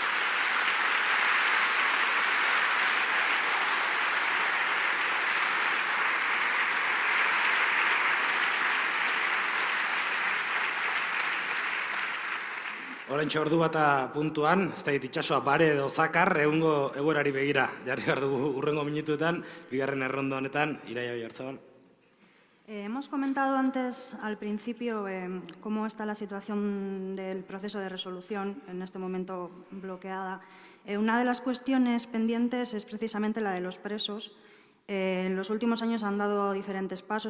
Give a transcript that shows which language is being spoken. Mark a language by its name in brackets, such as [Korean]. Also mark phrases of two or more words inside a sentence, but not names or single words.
[Basque] Oraintxe ordu bata puntuan, ez da itxasoa bare edo zakar, egungo egoerari begira. Jarri behar dugu urrengo minutuetan, bigarren errondo honetan, Iraia Oyarzabal. [Spanish] Hemos comentado antes, al principio, cómo está la situación del proceso de resolución, en este momento bloqueada. Una de las cuestiones pendientes es precisamente la de los presos. En los últimos años han dado diferentes pasos.